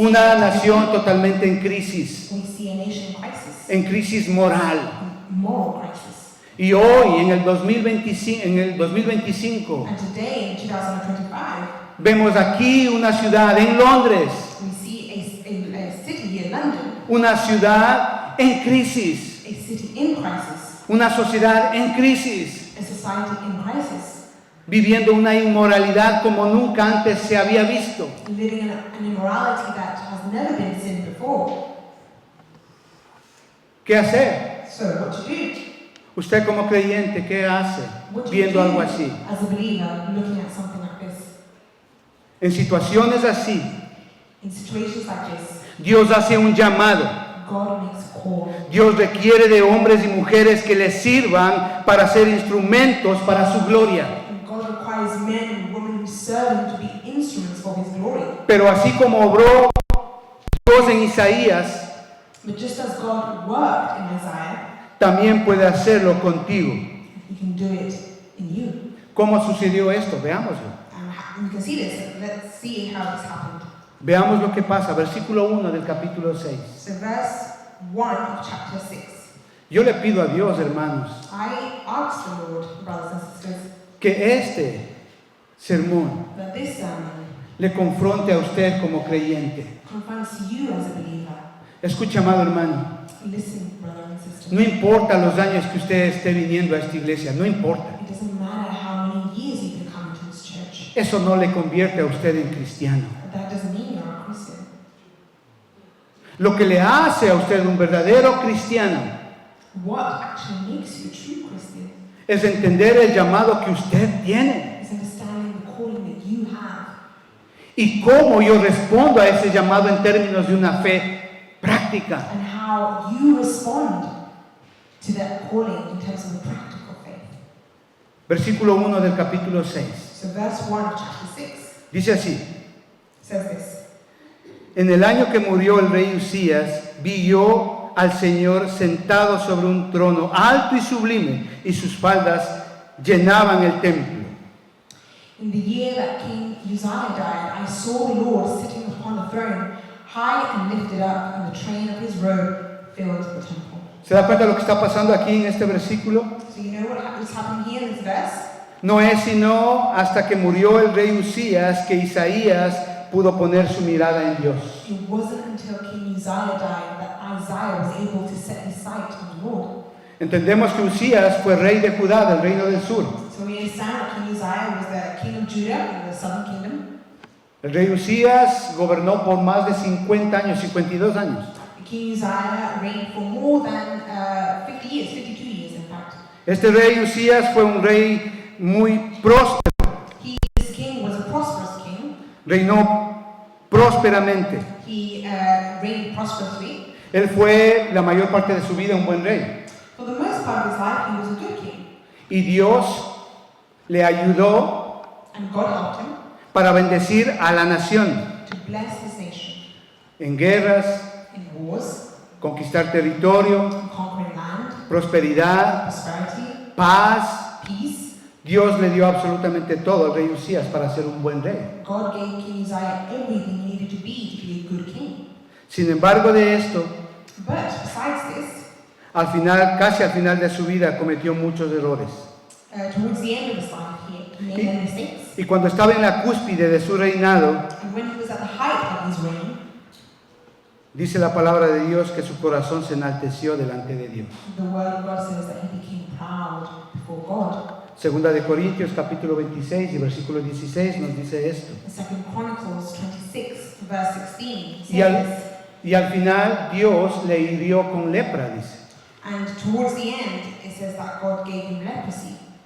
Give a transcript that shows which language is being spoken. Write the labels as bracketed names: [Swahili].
[Spanish] una nación totalmente en crisis [English] a nation crisis, [Spanish] en crisis moral. [English] moral crisis. [Spanish] Y hoy, en el 2025, [English] And today, in 2025, [Spanish] vemos aquí una ciudad en Londres, [English] we see a city here, London, [Spanish] una ciudad en crisis, [English] a city in crisis, [Spanish] una sociedad en crisis, [English] a society in crisis, [Spanish] viviendo una inmoralidad como nunca antes se había visto. [English] living in an immorality that has never been seen before. [Spanish] ¿Qué hacer? [English] So what to do? [Spanish] Usted como creyente, ¿qué hace [English] What do you [Spanish] viendo [English] do [Spanish] algo así? [English] as a believer looking at something like this? [Spanish] En situaciones así, [English] In situations like this, [Spanish] Dios hace un llamado. [English] God makes a call. [Spanish] Dios requiere de hombres y mujeres que le sirvan para ser instrumentos para su gloria. [English] And God requires men and women who serve Him to be instruments for His glory. [Spanish] Pero así como obró Dios en Isaías, [English] But just as God worked in Isaiah, [Spanish] también puede hacerlo contigo. [English] He can do it in you. [Spanish] ¿Cómo sucedió esto? Veámoslo. [English] And you can see this. Let's see how this happened. [Spanish] Veamos lo que pasa. Versículo 1 del capítulo 6. [English] So verse 1 of chapter 6. [Spanish] Yo le pido a Dios, hermanos, [English] I ask the Lord, brothers and sisters, [Spanish] que este sermón [English] that this sermon [Spanish] le confronte a usted como creyente. [English] confronts you as a believer. [Spanish] Escucha, amado hermano, [English] Listen, brother and sister. [Spanish] no importa los años que usted esté viniendo a esta iglesia, no importa. [English] It doesn't matter how many years you've been coming to this church. [Spanish] Eso no le convierte a usted en cristiano. [English] That doesn't mean you're a Christian. [Spanish] Lo que le hace a usted un verdadero cristiano [English] What actually makes you a true Christian [Spanish] es entender el llamado que usted tiene. [English] is understanding the calling that you have. [Spanish] y cómo yo respondo a ese llamado en términos de una fe práctica. [English] and how you respond to that calling in terms of the practical faith. [Spanish] Versículo 1 del capítulo 6. [English] So verse 1 of chapter 6 [Spanish] Dice así: [English] says this. [Spanish] En el año que murió el rey Usías, vi yo al Señor sentado sobre un trono alto y sublime, y sus faldas llenaban el templo. [English] In the year that King Uzziah died, I saw the Lord sitting upon a throne, high and lifted up, and the train of his robe filled the temple. [Spanish] ¿Se da cuenta de lo que está pasando aquí en este versículo? [English] So you know what's happening here in this verse? [Spanish] No es sino hasta que murió el rey Usías que Isaías pudo poner su mirada en Dios. [English] It wasn't until King Uzziah died that Isaiah was able to set his sight on the Lord. [Spanish] Entendemos que Usías fue rey de Judá, del reino del sur. [English] So we understand that King Uzziah was the king of Judah in the southern kingdom. [Spanish] El rey Usías gobernó por más de 50 años, 52 años. [English] King Uzziah reigned for more than 50 years, 52 years in fact. [Spanish] Este rey Usías fue un rey muy próspero, [English] This king was a prosperous king. [Spanish] reinó prósperamente. [English] He reigned prosperously. [Spanish] Él fue la mayor parte de su vida un buen rey. [English] For the most part of his life, he was a good king. [Spanish] Y Dios le ayudó [English] And God helped him [Spanish] para bendecir a la nación [English] to bless his nation [Spanish] en guerras, [English] in wars, [Spanish] conquistar territorio, [English] conquering land, [Spanish] prosperidad, [English] prosperity, [Spanish] paz. [English] peace. [Spanish] Dios le dio absolutamente todo al rey Usías para ser un buen rey. [English] God gave King Uzziah everything he needed to be a good king. [Spanish] Sin embargo de esto, [English] But besides this, [Spanish] casi al final de su vida cometió muchos errores. [English] towards the end of his life, he made many mistakes. [Spanish] Y cuando estaba en la cúspide de su reinado, [English] And when he was at the height of his reign, [Spanish] dice la palabra de Dios que su corazón se enalteció delante de Dios. [English] the word of God says that he became proud before God. [Spanish] Segunda de Corintios capítulo 26 y versículo 16 nos dice esto. [English] In 2 Chronicles 26, verse 16 [Spanish] Y [English] says, [Spanish] y al final Dios le hirió con lepra, dice. [English] and towards the end, it says that God gave him leprosy,